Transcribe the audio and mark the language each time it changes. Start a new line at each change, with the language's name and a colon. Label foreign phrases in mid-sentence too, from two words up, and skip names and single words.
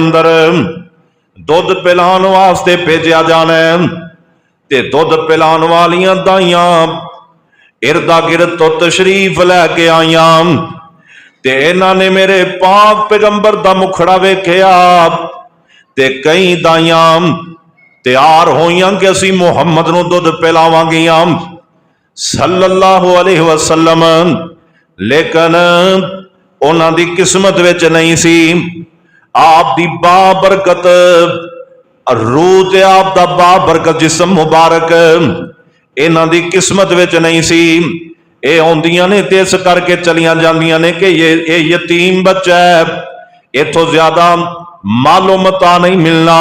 Punjabi: اندر دودھ پلان واسطے بھیجا جانا ہے، تے دودھ پلان والیاں دائیاں اردا گرد تو تشریف لیکے آئیاں، تے انہاں نے میرے پاک پیغمبر دا مکھڑا ویکھیا، تے کئی دائیاں تیار ہوئیاں کہ اسی محمد نوں دودھ پلاواں گیاں
Arabic: صلى الله عليه وسلم,
Punjabi: لیکن انہاں دی قسمت وچ نہیں سی. آپ دی بابرکت روح تے آپ دا بابرکت جسم مبارک انہاں دی قسمت وچ نہیں سی. یہ آؤندیاں نے تے اس کر کے چلیاں جاندیاں نے کہ یہ یتیم بچہ ہے، ایتھوں زیادہ مال و متاع نہیں ملنا.